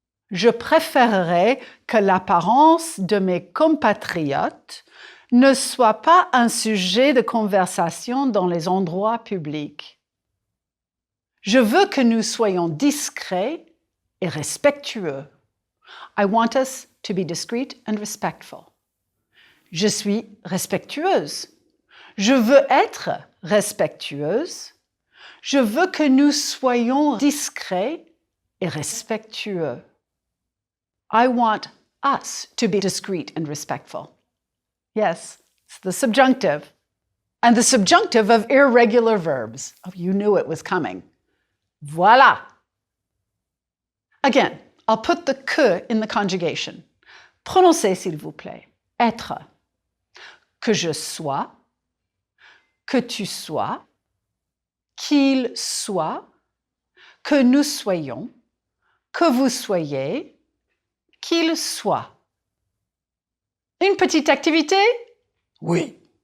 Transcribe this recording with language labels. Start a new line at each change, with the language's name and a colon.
French: Je préférerais que l'apparence de mes compatriotes ne soit pas un sujet de conversation dans les endroits publics. Je veux que nous soyons discrets et respectueux.
English: I want us to be discreet and respectful.
French: Je suis respectueuse. Je veux être respectueuse. Je veux que nous soyons discrets et respectueux.
English: I want us to be discreet and respectful. Yes, it's the subjunctive. And the subjunctive of irregular verbs. Oh, you knew it was coming. Voilà. Again, I'll put the que in the conjugation.
French: Prononcez, s'il vous plaît. Être. Que je sois, que tu sois, qu'il soit, que nous soyons, que vous soyez, qu'il soit. Une petite activité? Oui.